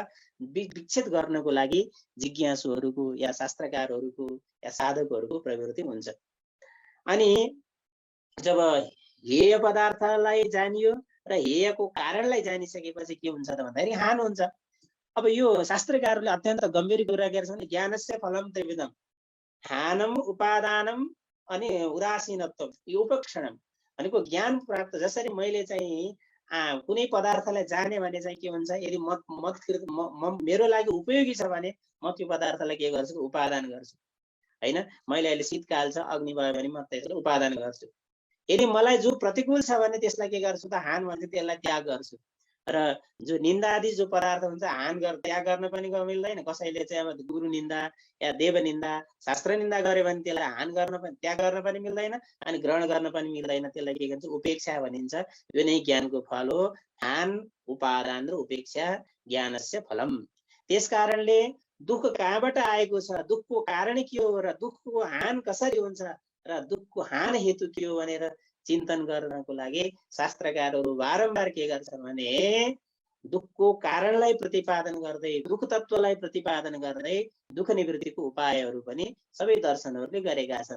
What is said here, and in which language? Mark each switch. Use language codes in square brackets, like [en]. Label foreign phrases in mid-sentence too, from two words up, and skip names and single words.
[ne] विच्छेद गर्नको लागि जिज्ञासुहरूको या शास्त्रकारहरूको या साधकहरूको प्रवृत्ति हुन्छ। अनि जब हेय पदार्थलाई जानियो र हेयको कारणलाई जानिसकेपछि के हुन्छ त भन्दाखेरि हान हुन्छ। अब यो शास्त्रकारहरूले अत्यन्त गम्भीर कुरा गरेका छन्। [sa] ज्ञानस्य फलम त्रिविधम, हानम उपादानम [ne] अनि उदासीनत्व, यो उपक्षणम भनेको ज्ञान प्राप्त। जसरी मैले चाहिँ कुनै पदार्थलाई जाने भने चाहिँ के हुन्छ, यदि मेरो लागि उपयोगी छ भने म त्यो पदार्थलाई के गर्छु? उपादान गर्छु, हैन? मैले अहिले शीतकाल छ, अग्नि भयो भने म त्यसलाई उपादान गर्छु। यदि मलाई जो प्रतिकूल छ भने त्यसलाई के गर्छु त? हान भन्छ, त्यसलाई त्याग गर्छु। र जो निन्दा आदि जो पदार्थ हुन्छ हान त्याग गर्न पनि मिल्दैन। कसैले चाहिँ अब गुरु निन्दा या देव निन्दा, शास्त्र निन्दा गर्यो भने त्यसलाई हान गर्न पनि, त्याग गर्न पनि मिल्दैन अनि ग्रहण गर्न पनि मिल्दैन। त्यसलाई के भन्छ? उपेक्षा भनिन्छ। यो नै ज्ञानको फल हो। हान, उपादान र उपेक्षा [sa] ज्ञानस्य फलम। [ne] त्यस कारणले दुःख कहाँबाट आएको छ, दुःखको कारण के हो र दुःखको हान कसरी हुन्छ र दुःखको हान हेतु के हो भनेर चिन्तन गर्नको लागि शास्त्रकारहरू बारम्बार के गर्छन् भने दुःखको कारणलाई प्रतिपादन गर्दै, दुःख तत्त्वलाई प्रतिपादन गर्दै दुःख निवृत्तिको उपायहरू पनि सबै दर्शनहरूले गरेका छन्।